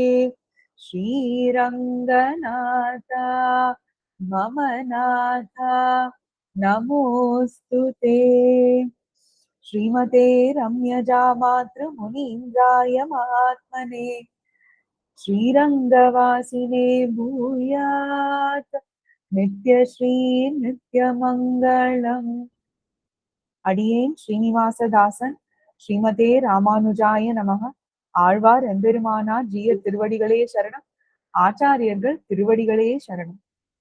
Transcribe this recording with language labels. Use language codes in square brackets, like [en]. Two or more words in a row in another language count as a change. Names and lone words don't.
[sa] श्रीरङ्गनाथ मम नाथ नमोऽस्तु ते। श्रीमते रम्यजामातृमुनीन्द्राय महात्मने श्रीरङ्गवासिने भूयात् नित्यश्री नित्यमङ्गलम्। அடியேன் ஸ்ரீனிவாசதாசன் श्रीमते रामानुजाय नमः. [ta] ஆழ்வார் எம்பெருமானார் ஜீயர் திருவடிகளே சரணம். ஆச்சாரியர்கள் திருவடிகளே சரணம்.